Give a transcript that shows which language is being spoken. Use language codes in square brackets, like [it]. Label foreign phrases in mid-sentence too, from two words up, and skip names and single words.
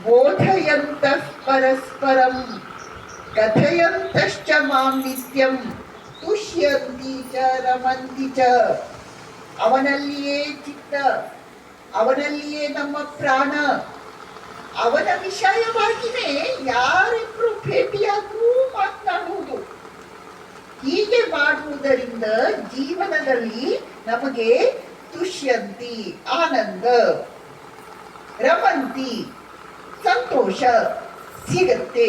[sa] ಬೋಧಯಂತಃ ಪರಸ್ಪರಂ ಕಥಯಂತಶ್ಚ ಮಾಂ ನಿತ್ಯಂ ತುಷ್ಯಂತಿ ಚ ರಮಂತಿ ಚ. [kn] ಅವನಲ್ಲಿಯೇ ಚಿತ್ತ, ಅವನಲ್ಲಿಯೇ ನಮ್ಮ ಪ್ರಾಣ, ಅವನ ವಿಷಯವಾಗಿಯೇ ಯಾರಿಬ್ರು ಭೇಟಿಯಾದರೂ ಮಾತನಾಡುವುದು. ಹೀಗೆ ಮಾಡುವುದರಿಂದ ಜೀವನದಲ್ಲಿ ನಮಗೆ ತುಷ್ಯಂತಿ ಆನಂದ, ರಮಂತಿ ಸಂತೋಷ ಸಿಗತ್ತೆ.